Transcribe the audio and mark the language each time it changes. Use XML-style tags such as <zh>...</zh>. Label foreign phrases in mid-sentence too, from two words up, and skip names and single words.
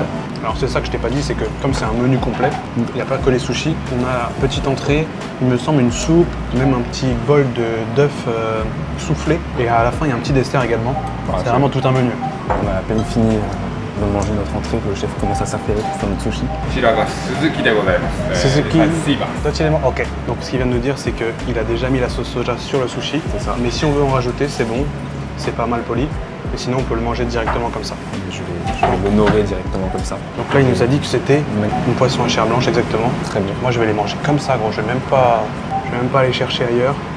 <fr>Alors c'est ça que je t'ai pas dit, c'est que comme c'est un menu complet, il n'y a pas que les sushis. On a petite entrée, il me semble une soupe, même un petit bol d'œuf soufflé. Et à la fin, il y a un petit dessert également. Voilà, c'est c'est vraiment tout un menu. On a à peine fini de manger notre entrée que le chef commence à s'affairer pour faire notre sushi.</fr> <ja>こちらが鈴木でございます。 Suzuki. 水番。</ja> <fr>Ok. Donc ce qu'il vient de nous dire, c'est qu'il a déjà mis la sauce soja sur le sushi. C'est ça. Mais si on veut en rajouter, c'est bon. C'est pas mal poli. Et sinon, on peut le manger directement comme ça. Je vais l'honorer directement comme ça. Donc là, il nous a dit que c'était une poisson à chair blanche, exactement. Très bien. Moi, je vais les manger comme ça, gros. Je vais même pas aller chercher ailleurs.</fr>